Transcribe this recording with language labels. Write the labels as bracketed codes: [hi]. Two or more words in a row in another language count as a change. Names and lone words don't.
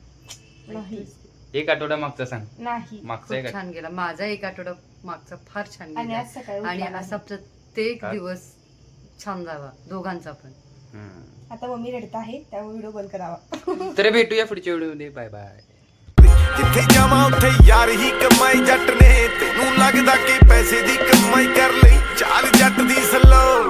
[mr] नाही. एक आठवडा मागचा सांग. नाही. मागचा खूप एक छान गेला माझा. एक आठवडा मागचा फार छान आणि गेला. आज सकाळी आणि उठल्यानंतर. असा प्रत्येक काय? दिवस छान जावा दोघांचा पण. हम्म. आता मम्मी रडत आहे त्यामुळे व्हिडिओ बंद करावा. तर भेटूया पुढच्या व्हिडिओमध्ये. [en] bye bye. [pa] ਜਿੱਥੇ ਜਾਵਾਂ ਉੱਥੇ ਯਾਰ ਹੀ ਕਮਾਈ ਜੱਟ ਨੇ ਤੈਨੂੰ ਲੱਗਦਾ ਕਿ ਪੈਸੇ ਦੀ ਕਮਾਈ ਕਰ ਲਈ ਚਾਲ ਜੱਟ ਦੀ ਸਲੋ